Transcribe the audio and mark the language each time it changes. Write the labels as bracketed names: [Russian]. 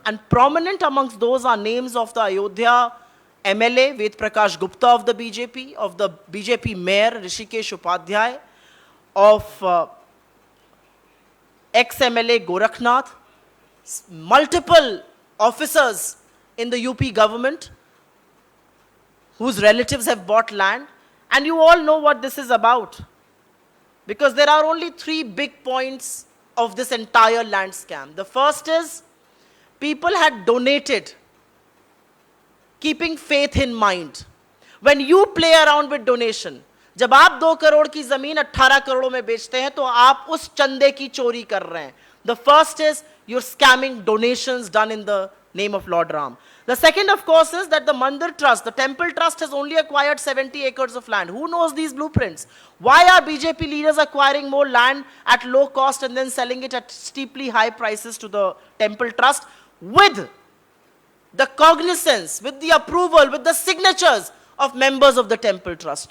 [English] And prominent amongst those are names of the Ayodhya MLA, Ved Prakash Gupta of the BJP Mayor, Rishikesh Upadhyay, of ex-MLA Gorakhnath, multiple officers in the UP government whose relatives have bought land. And you all know what this is about, because there are only 3 big points of this entire land scam. The first is, people had donated, keeping faith in mind. When you play around with donation, [Hindi] जब आप 2 करोड़ की जमीन 18 करोड़ों में बेचते हैं, तो आप उस चंदे की चोरी कर रहे हैं. [English] The first is, you're scamming donations done in the name of Lord Ram. The second, of course, is that the Mandir Trust, the Temple Trust, has only acquired 70 acres of land. Who knows these blueprints? Why are BJP leaders acquiring more land at low cost and then selling it at steeply high prices to the Temple Trust, with the cognizance, with the approval, with the signatures of members of the Temple Trust?